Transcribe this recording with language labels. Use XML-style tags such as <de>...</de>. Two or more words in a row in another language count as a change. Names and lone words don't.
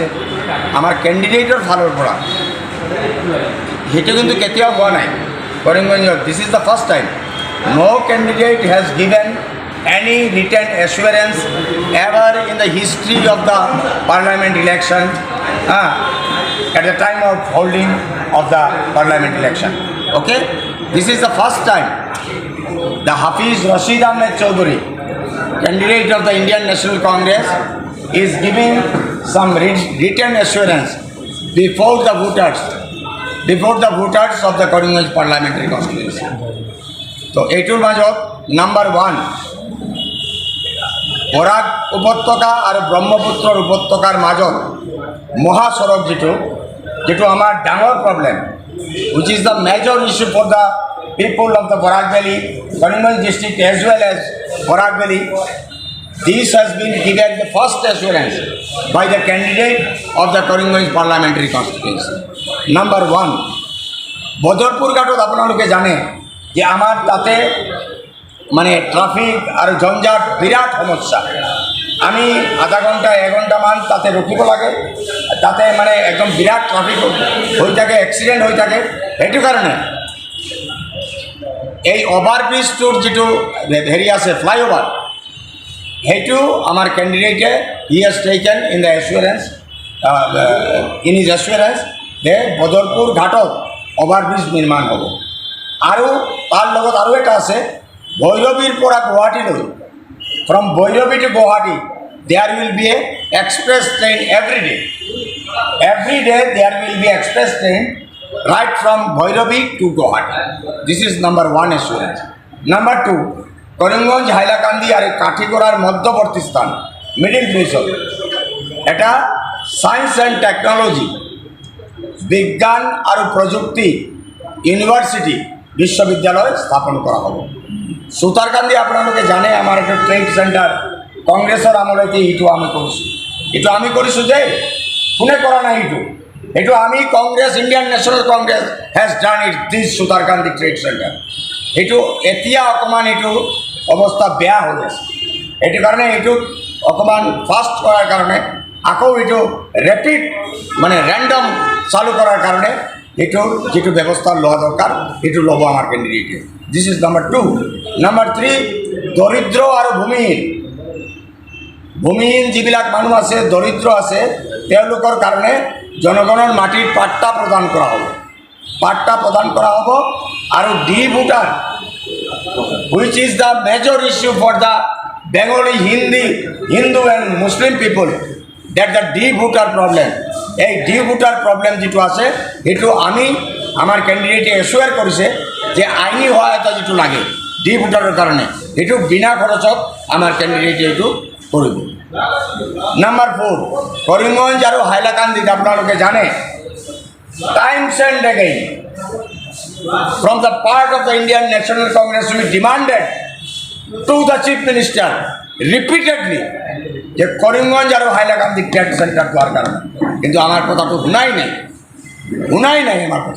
<as>আমাৰ কেণ্ডিডেটৰ ফালৰ পৰা সেইটো কিন্তু কেতিয়াও হোৱা নাই কৰিমগঞ্জত।</as> <en>This is the first time no candidate has given any written assurance ever in the history of the parliament election at the time of holding of the parliament election. Okay, this is the first time the Hafiz Rashid Ahmed Chowdhury, candidate of the Indian National Congress, is giving some written assurance before the voters of the Karimganj parliamentary constituency.</en> <as>So এইটোৰ মাজত নাম্বাৰ 1 বৰাক উপত্যকা আৰু ব্ৰহ্মপুত্ৰৰ উপত্যকাৰ মাজত মহাসড়ক যেটো আমাৰ ডাঙৰ প্ৰব্লেম,</as> <en>which is the major issue for the people of the Barak Valley, Karimganj district as well as Barak Valley. This has been given the first assurance by the candidate of the Karimganj parliamentary constituency. Number 1,</en> <as>বদরপুর ঘাটত আপোনালোকে জানে যে আমার তাতে মানে ট্রাফিক আর ঝঞ্ঝাট বিরাট সমস্যা। আমি আধা ঘন্টা 1 ঘণ্টামান তাতে রখিব লাগে, তাতে মানে একদম বিরাট ট্রাফিক হয়ে থাকে, এক্সিডেন্ট হয়ে থাকে। সেইটো কারণে এই ওভারব্রিজটোর যেটো হেৰি আছে ফ্লাইওভার, সেইটো আমার ক্যান্ডিডেটে</as> <en>he has taken in the assurance in his assurance</en> <as>যে বদরপুর ঘাটত ওভারব্রিজ নির্মাণ হ'ব। আৰু তাৰ লগত আৰু এটা আছে ভৈৰৱীৰ পৰা গুৱাহাটীলৈ, from Bhairavi to Guwahati, there will be a express train every day. Every day there will be express train right from Bhairavi to Guwahati. This is number 1 assurance. Number 2,</as> <bn>করিমগঞ্জ হাইলাকান্দি আর কাঠিগড়ার মধ্যবর্তী স্থান</bn> <en>middle bridge</en> <bn>এটা</bn> <en>science and technology</en> <bn>বিজ্ঞান আর প্রযুক্তি ইউনিভার্সিটি বিশ্ববিদ্যালয় স্থাপন করা হবে।</bn> <as>সুতারকান্দি আপোনালোকে জানে আমার একটা ট্রেড সেন্টার কংগ্রেসের আমলেতে এইটো আমি কৰিছোঁ যে কোনে কৰা নাই এইটো আমি কংগ্রেস ইন্ডিয়ান ন্যাশনাল কংগ্রেস</as> <en>has done it this</en> <as>সুতারকান্দি ট্রেড সেন্টার। এইটো এতিয়া অকণমান এইটো অৱস্থা বেয়া হৈ আছে, এইটো কাৰণে এইটো অকণমান ফাষ্ট কৰাৰ কাৰণে আকৌ এইটো ৰেপিড মানে ৰেণ্ডম চালু কৰাৰ কাৰণে এটার যেটু ব্যৱস্থা লোৱা দৰকাৰ সেইটো ল'ব আমাৰ কেণ্ডিডেটে।</as> <en>This is number 2.</en> <as>নাম্বাৰ 3, দৰিদ্ৰ আৰু ভূমিহীন যিবিলাক মানুহ আছে, দৰিদ্ৰ আছে, তেওঁলোকৰ কাৰণে জনগণৰ মাটিৰ পাট্টা প্ৰদান কৰা হ'ব। পাট্টা প্ৰদান কৰা হ'ব আৰু ডি ভোটাৰ,</as> <en>which is the major issue for the Bengali, Hindu and Muslim people, that the D voter problem,</en> <as>এই ডি ভোটার প্রবলেম যেটো আছে সেইটো আমি আমার ক্যান্ডিডেটে এসুয়ার করেছে যে আইনি সহায়তা যেটো লাগে ডি ভোটারের কারণে সেইটো বিনা খরচত আমার ক্যান্ডিডেটে এইটো করব।</as> <bn>নাম্বার 4, করিমগঞ্জ আর হাইলাকান্দিত আপনারা জানে</bn> <en>times and again from the part of the Indian National Congress we demanded to the Chief Minister repeatedly</en> <bn>যে করিমগঞ্জ আর হাইলাকান্দি ট্রেড সেন্টার দেওয়ার কারণে, কিন্তু আমার কথা তো শুনাই নাই আমার কথা।</bn>